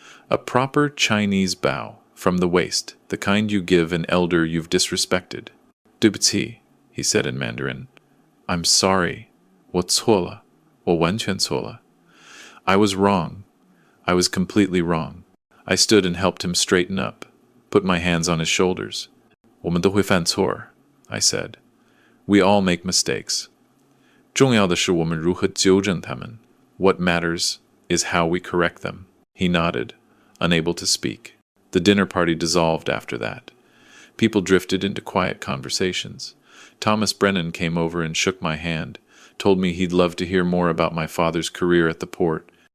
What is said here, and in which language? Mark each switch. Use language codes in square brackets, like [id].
[en] A proper Chinese bow, from the waist, the kind you give an elder you've disrespected. [zh] "对不起," [en] he said in Mandarin. "I'm sorry. [zh] 我错了.我完全错了. [en] I was wrong. I was completely wrong." I stood and helped him straighten up, put my hands on his shoulders. [zh] 我们都会犯错, [en] I said. "We all make mistakes. [zh] 重要的是我们如何纠正他们. [en] What matters is how we correct them." He nodded, unable to speak. The dinner party dissolved after that. People drifted into quiet conversations. Thomas Brennan came over and shook my hand, told me he'd love to hear more about my father's career at the port.